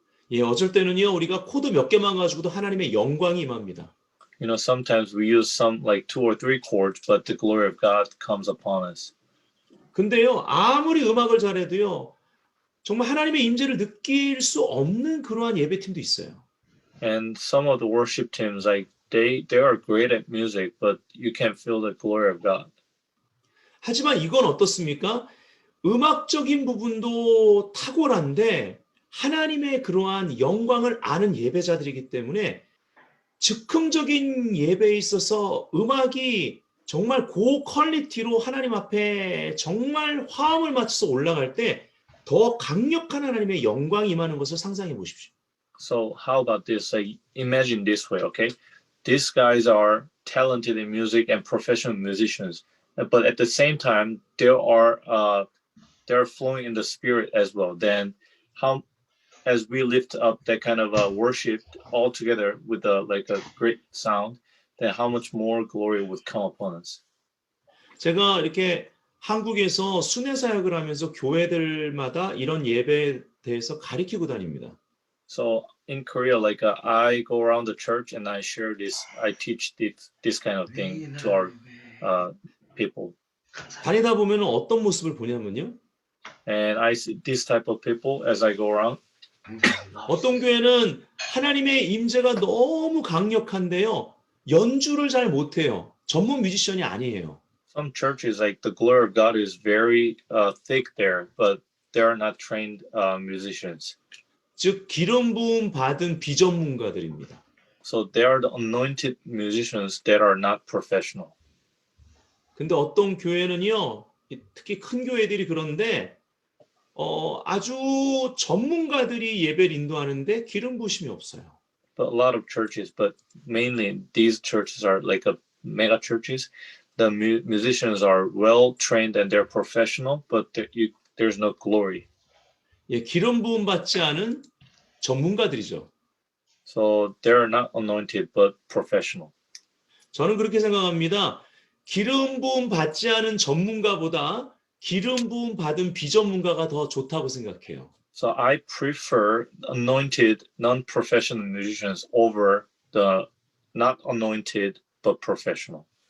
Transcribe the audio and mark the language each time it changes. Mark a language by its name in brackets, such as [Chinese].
[Korean] 예, 어쩔 때는요, 우리가 코드 몇 개만 가지고도 하나님의 영광이 임합니다. [English] You know, sometimes we use some like 2 or 3 chords, but the glory of God comes upon us. [Korean] 근데요, 아무리 음악을 잘해도요, 정말 하나님의 임재를 느낄 수 없는 그러한 예배팀도 있어요. [English] And some of the worship teams, like they are great at music, but you can't feel the glory of God. [Korean] 하지만 이건 어떻습니까? 음악적인 부분도 탁월한데 하나님의 그러한 영광을 아는 예배자들이기 때문에 즉흥적인 예배에 있어서 음악이 정말 고퀄리티로 하나님 앞에 정말 화음을 맞춰서 올라갈 때 더 강력한 하나님의 영광이 임하는 것을 상상해 보십시오. [English] So how about this? Like imagine this way, okay? These guys are talented in music and professional musicians, but at the same time they're flowing in the spirit as well. Then how, as we lift up that kind of worship all together with like a great sound, then how much more glory would come upon us. [Korean] 제가 이렇게 한국에서 순회 사역을 하면서 교회들마다 이런 예배에 대해서 가르치고 다닙니다. [English] So in Korea, like I go around the church and I share this, I teach this kind of thing to our people. [Korean] 다니다 보면 어떤 모습을 보냐면요. [English] And I see this type of people as I go around. [Korean] 어떤 교회는 하나님의 임재가 너무 강력한데요. 연주를 잘 못해요. 전문 뮤지션이 아니에요. [English] Some churches, like the glory of God is very thick there, but they are not trained musicians. [Korean] 즉 기름 부음 받은 비전문가들입니다. [English] So they are the anointed musicians that are not professional. [Korean] 근데 어떤 교회는요, 특히 큰 교회들이 그런데 아주 전문가들이 예배를 인도하는데 기름 부으심이 없어요. [English] But a lot of churches, but mainly these churches are like a mega churches. The musicians are well trained and they're professional, but there's no glory. [Korean] 예, 기름 부음 받지 않은 전문가들이죠. [English] So they're not anointed, but professional. [Korean] 저는 그렇게 생각합니다. 기름 부음 받지 않은 전문가보다 기름 부음 받은 비전문가가 더 좋다고 생각해요. [English] So I prefer anointed, non-professional musicians over the not anointed but professional.